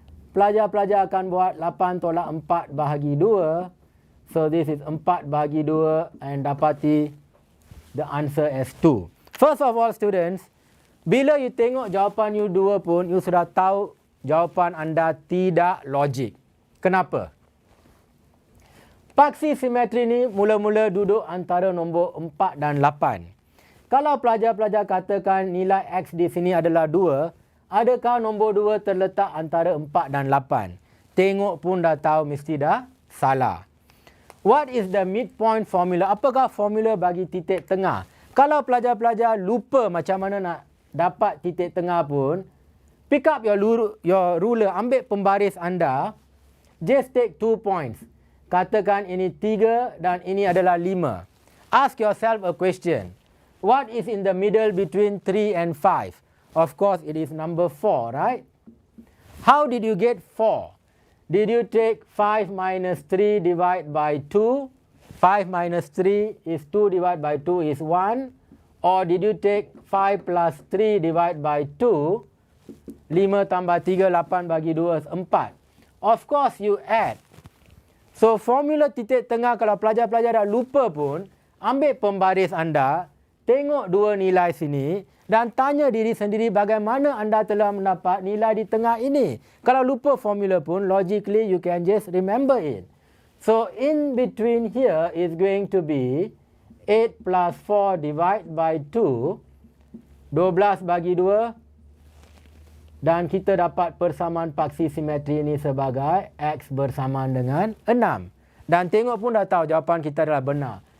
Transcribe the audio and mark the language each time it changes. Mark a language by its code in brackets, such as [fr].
[ms] Pelajar-pelajar akan buat 8 tolak 4 bahagi 2. [en] So this is 4 [ms] bahagi 2 [en] and dapati the answer as 2. First of all students, [ms] bila you tengok jawapan you 2 pun, you sudah tahu jawapan anda tidak logik. Kenapa? Paksi simetri ni mula-mula duduk antara nombor 4 dan 8. Kalau pelajar-pelajar katakan nilai X di sini adalah 2, adakah nombor 2 terletak antara 4 dan 8? Tengok pun dah tahu mesti dah salah. [en] What is the midpoint formula? [ms] Apakah formula bagi titik tengah? Kalau pelajar-pelajar lupa macam mana nak dapat titik tengah pun, [en] pick up your ruler, [ms] ambil pembaris anda, [en] just take 2 points. [ms] Katakan ini 3 dan ini adalah 5. [en] Ask yourself a question. What is in the middle between 3 and 5? Of course, it is number 4, right? How did you get 4? Did you take 5 minus 3 divided by 2? 5 minus 3 is 2 divided by 2 is 1. Or did you take 5 plus 3 divided by 2? [ms] 5 tambah 3, 8 bagi 2 [en] is 4. Of course, you add. [ms] So, formula titik tengah kalau pelajar-pelajar dah lupa pun, ambil pembaris anda, tengok dua nilai sini dan tanya diri sendiri bagaimana anda telah mendapat nilai di tengah ini. Kalau lupa formula pun, [en] logically you can just remember it. So, in between here is going to be 8 plus 4 divided by 2. [ms] 12 bagi 2. Dan kita dapat persamaan paksi simetri ini sebagai X bersamaan dengan 6. Dan tengok pun dah tahu jawapan kita adalah benar.